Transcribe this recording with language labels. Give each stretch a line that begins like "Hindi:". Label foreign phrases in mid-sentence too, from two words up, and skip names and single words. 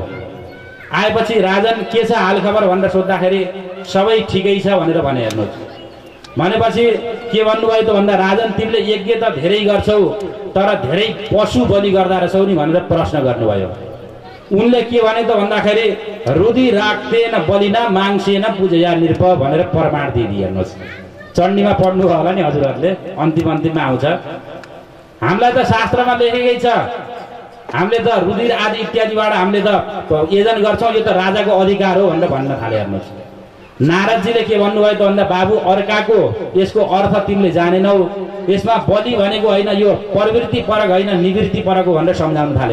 Nepali: आएपछि राजन के छ हाल खबर भनेर सोद्धाखेरि सबै ठिकै छ भनेर भने हेर्नुहोस्। भनेपछि के भन्नुभयो त भन्दा राजन तिमीले यज्ञ त धेरै गर्छौ तर धेरै पशु बलि गर्दा रहेछौ नि भनेर प्रश्न गर्नुभयो। उनले के भने त भन्दाखेरि
Sanskrit: रुधि राख्तेन बलिना माङ्सेन पूजया नृप
Nepali: भनेर प्रमाण दिइदिए। हेर्नुहोस् चण्डीमा पढ्नु होला नि हजुरहरूले, अन्तिममा आउँछ। हामीलाई त शास्त्रमा लेखेकै छ, हामीले त रुधिर आदि इत्यादिबाट हामीले त यजन गर्छौँ, यो त राजाको अधिकार हो भनेर भन्न थाले। हेर्नुहोस् नारदजीले के भन्नुभयो त भन्दा बाबु अर्काको यसको अर्थ तिमीले जानेनौ, यसमा बलि भनेको होइन, यो प्रवृत्ति परक होइन निवृत्ति परक हो भनेर सम्झाउन थाले।